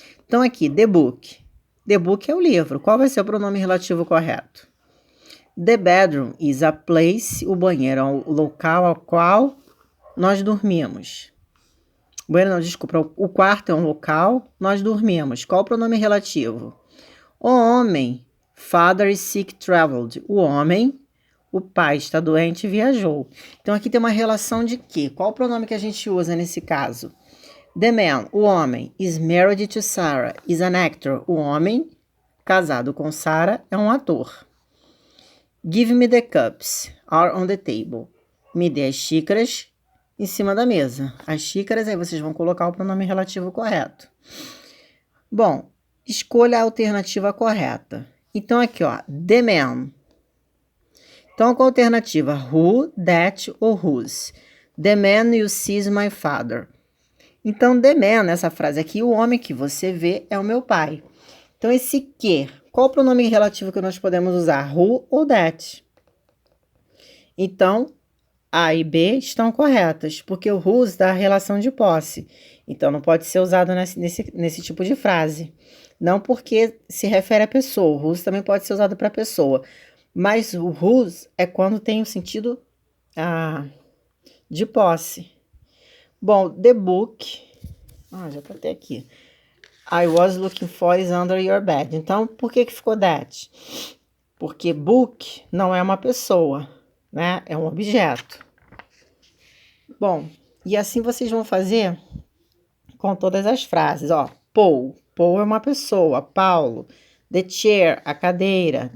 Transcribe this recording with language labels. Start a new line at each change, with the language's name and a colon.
Portuguese: Então aqui,
English: the book. The book
Portuguese: é o livro. Qual vai ser o pronome relativo correto?
English: The bedroom is a place.
Portuguese: O banheiro é o local ao qual nós dormimos. O quarto é um local, nós dormimos. Qual o pronome relativo? O homem,
English: father is sick, traveled.
Portuguese: O homem, o pai está doente e viajou. Então, aqui tem uma relação de quê? Qual o pronome que a gente usa nesse caso?
English: The man,
Portuguese: o homem,
English: is married to Sarah, is an actor.
Portuguese: O homem, casado com Sarah, é um ator.
English: Give me the cups, are on the table.
Portuguese: Me dê as xícaras em cima da mesa. As xícaras, aí vocês vão colocar o pronome relativo correto. Bom, escolha a alternativa correta. Então, aqui, ó,
English: the man.
Portuguese: Então, qual a alternativa?
English: Who, that ou whose? The man you see is my father.
Portuguese: Então,
English: the man,
Portuguese: nessa frase aqui, o homem que você vê é o meu pai. Então, esse que, qual o pronome relativo que nós podemos usar? Who ou that? Então, A e B estão corretas, porque o whose dá a relação de posse. Então, não pode ser usado nesse tipo de frase. Não porque se refere à pessoa. O whose também pode ser usado para pessoa. Mas o whose é quando tem o sentido de posse. Bom,
English: the book...
Portuguese: já tá até aqui.
English: I was looking for is under your bed.
Portuguese: Então, por que ficou that? Porque book não é uma pessoa, né? É um objeto. Bom, e assim vocês vão fazer com todas as frases, ó. Paul é uma pessoa. Paulo.
English: The chair,
Portuguese: a cadeira.